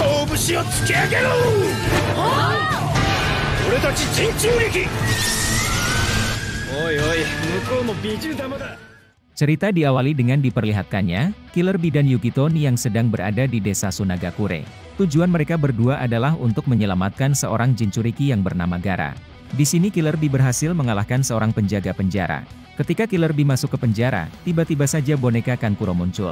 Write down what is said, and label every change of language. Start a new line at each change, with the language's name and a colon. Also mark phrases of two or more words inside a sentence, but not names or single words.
Japanese: を突き上げろ。俺たち陣中撃。おいおい、向こうも美獣玉だ。
Indonesian: Cerita diawali dengan diperlihatkannya Killer Bee dan Yukito yang sedang berada di desa Sunagakure. Tujuan mereka berdua adalah untuk menyelamatkan seorang Jinchuriki yang bernama Gaara. Di sini Killer Bee berhasil mengalahkan seorang penjaga penjara. Ketika Killer Bee masuk ke penjara, tiba-tiba saja boneka Kankuro muncul.